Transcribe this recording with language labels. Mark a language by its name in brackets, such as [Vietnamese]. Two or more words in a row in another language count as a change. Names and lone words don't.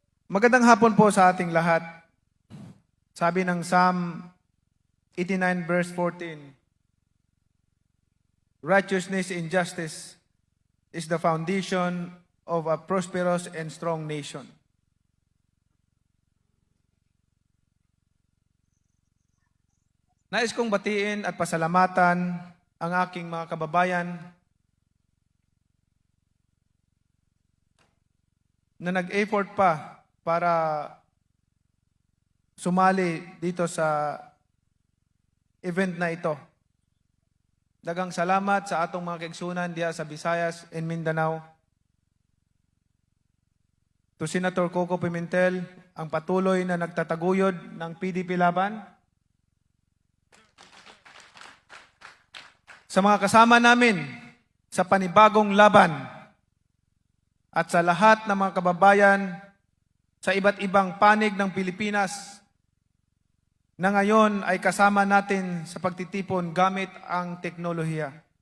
[Filipino] Magandang hapon po sa ating lahat. Sabi ng Psalm 89 verse 14, [English] righteousness and justice is the foundation of a prosperous and strong nation. [Filipino] Nais kong batiin at pasalamatan ang aking mga kababayan na nag-effort pa para sumali dito sa event na ito. [Cebuano] Daghang salamat sa atong mga kaigsunan diya sa Visayas and Mindanao. [Filipino] To Senator Coco Pimentel, ang patuloy na nagtataguyod ng PDP laban. Sa mga kasama namin sa panibagong laban at sa lahat ng mga kababayan sa iba't ibang panig ng Pilipinas na ngayon ay kasama natin sa pagtitipon gamit ang teknolohiya.